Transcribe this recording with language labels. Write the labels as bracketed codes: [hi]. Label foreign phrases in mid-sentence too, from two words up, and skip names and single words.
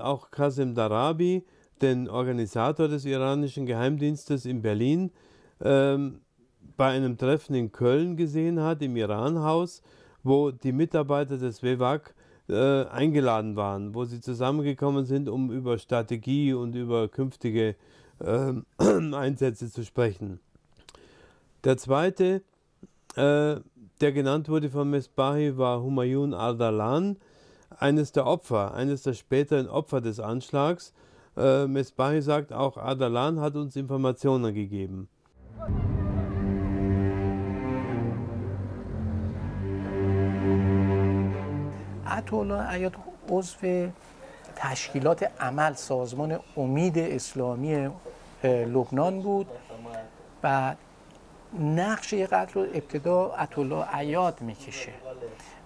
[de] auch Qasem Darabi, den Organisator des iranischen Geheimdienstes in Berlin, bei einem Treffen in Köln gesehen hat, im Iran-Haus, wo die Mitarbeiter des WEWAG eingeladen waren, wo sie zusammengekommen sind, um über Strategie und über künftige Einsätze zu sprechen. Der zweite, der genannt wurde von Mesbahi, war Humayun Ardalan, eines der späteren Opfer des Anschlags. Mesbahi sagt, auch Ardalan hat uns Informationen gegeben. [fa] عطاالله عیاد عضو تشکیلات عمل سازمان امید اسلامی لبنان بود و نقش قتل رو ابتدا عطاالله عیاد میکشه و